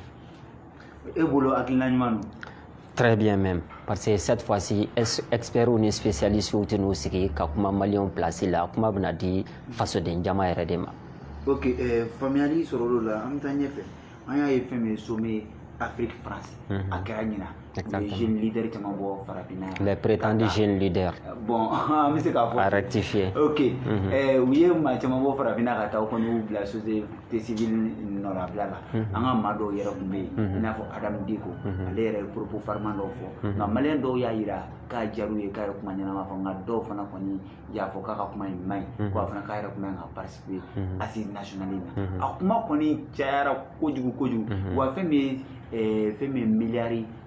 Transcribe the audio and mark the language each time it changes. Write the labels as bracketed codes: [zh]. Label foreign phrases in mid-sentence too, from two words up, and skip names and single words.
[bm] E bolo hakilina ɲuman don? [fr] Très bien même, parce que cette fois-ci experts [bm] ni spécialistes tɛ n'u sigi ka kuma maliyɛnw place la kuma bɛna di fasoden jama yɛrɛ de ma. Ok, faamuyali sɔrɔ o la an bɛ taa ɲɛfɛ an y'a ye fɛn min ye [fr] sommet Afrique France [bm] a kɛra ɲina. [fr] Les jeunes leaders [bm] caman bɔ farafinna yan. [fr] Les prétendus jeunes leaders. Bon, [bm] an bɛ se k'a fɔ. [fr] À rectifier. [bm] Ok, u ye maa caman bɔ farafinna ka taa u kɔni y'u bila [fr] société civile [bm] nɔnabila la. An ka maa dɔw yɛrɛ tun bɛ yen i n'a fɔ Adam Diko ale yɛrɛ ye propos farman dɔw fɔ nka maliyɛn dɔw y'a yira k'a diyar'u ye k'a ye kuma ɲɛnama fɔ nka dɔw fana kɔni y'a fɔ k'a ka kuma in man ɲi ko a fana k'a yɛrɛ kun bɛ ka [fr] participer assise nationale [bm] in na a kuma kɔni cayara kojugu wa fɛn min ye miliyari